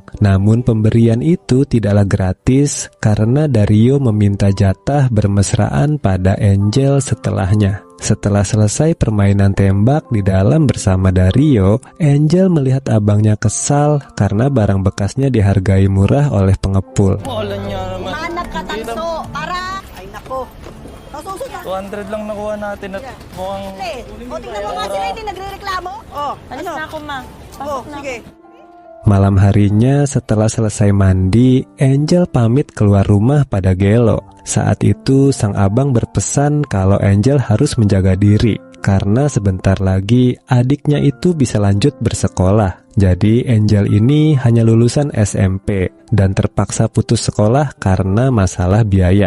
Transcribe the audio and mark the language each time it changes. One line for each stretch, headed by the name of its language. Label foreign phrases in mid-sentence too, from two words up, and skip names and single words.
Indonesian: Namun pemberian itu tidaklah gratis karena Dario meminta jatah bermesraan pada Angel setelahnya. Setelah selesai permainan tembak di dalam bersama Dario, Angel melihat abangnya kesal karena barang bekasnya dihargai murah oleh pengepul.
Filipino: Mahanap ka tanso para... Ay nako. 200 lang nakuha natin at mukhang... O tingnan mo nga sila hindi nagre-reklamo. Alis na ako, ma. Pasok na Sige.
Indonesian: Malam harinya setelah selesai mandi, Angel pamit keluar rumah pada Gelo. Saat itu sang abang berpesan kalau Angel harus menjaga diri karena sebentar lagi adiknya itu bisa lanjut bersekolah. Jadi Angel ini hanya lulusan SMP dan terpaksa putus sekolah karena masalah biaya.